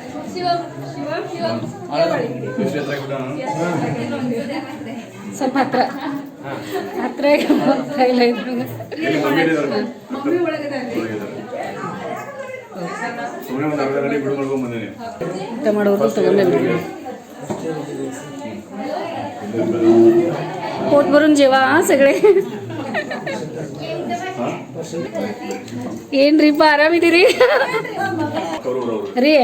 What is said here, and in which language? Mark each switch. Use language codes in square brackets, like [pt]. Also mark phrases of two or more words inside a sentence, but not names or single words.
[kn] ಸ್ವಲ್ಪ ಹತ್ರ ಹತ್ರ ಇಲ್ಲ ಇದ್ರು. ಊಟ ಮಾಡೋರು ತಗೊಂಡು [mr] पोट भरून जेवा सगळे. [kn] ಏನ್ರಿಪ್ಪ ಆರಾಮಿದ್ದೀರಿ ರೀ?